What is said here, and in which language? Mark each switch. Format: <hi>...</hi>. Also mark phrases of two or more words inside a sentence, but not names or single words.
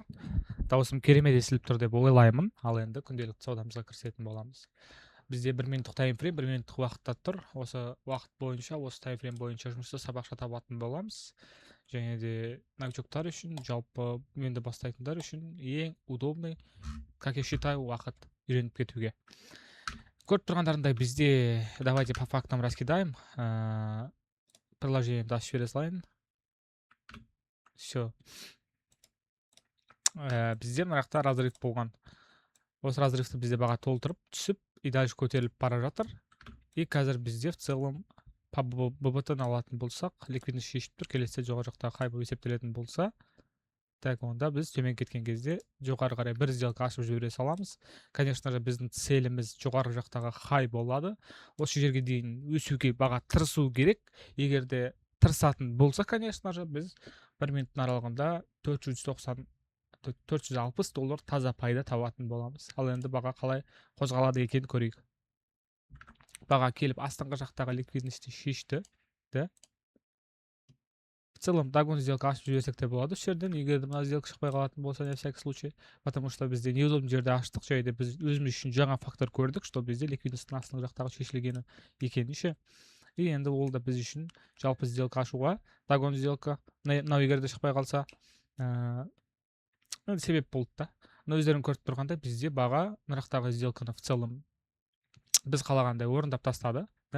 <kk>Даусым керемет естіліп тұр деп ойлаймын. Ал енді күнделікті саудамызға кірісетін боламыз. Бізде 1 минуттық таймфрейм, 1 минуттық уақытта тұр. Осы уақыт бойынша, осы таймфрейм бойынша жұмысты сабақша табатын боламыз. Және де новичоктар үшін, жалпы енді бастайтындар үшін ең удобный,</kk> <ru>как я считаю,</ru> <kk>уақыт үйреніп кетуге. Көріп тұрғандарындай бізде,</kk> <ru>давайте по фактам раскидаем.</ru> <kk>Приложениемді ашып бере салайын. Все. Бізде мына жақта разрыв болған. Осы разрывты бізде баға толтырып түсіп</kk> <ru>и дальше</ru> <kk>көтеріліп бара жатыр. И қазір бізде</kk> <ru>в целом по</ru> <kk>ББТ-ны алатын болсақ, ликвидность шешіп тұр. Келесі жоғары жақта хай болып есептелетін болса, так онда біз төмен кеткен кезде жоғары қарай бір сделка ашып жібере саламыз. Конечно же, біздің целіміз жоғары жақтағы хай болады. Осы жерге дейін өсуге баға тырысу керек. Егер де тырысатын болса, конечно же, біз 1 минуттың аралығында $460 таза пайда табатын боламыз. Ал енді баға қалай қозғалады екенін көрейік. Баға келіп астыңғы жақтағы ликвидностьті шешті.</kk> <ru>В целом,</ru> <kk>дагон сделка ашып жіберсек те болады. Осы жерден, егер мына сделка шықпай қалатын болса,</kk> <ru>на всякий случай, потому что</ru> <kk>бізде неудобный жерде аштық, және біз өзіміз үшін жаңа фактор көрдік, что бізде ликвидностьтің астыңғы жақтағы шешілгені екенін ше. И енді ол да біз үшін жалпы сделка ашуға, дагон сделка, мынау егер де шықпай қалса, себеп болды да. Но өздерің көріп тұрғандай, бізде баға мына жақтағы сделканы</kk> <ru>в целом</ru> <kk>біз қалағандай орындап тастады, да?</kk>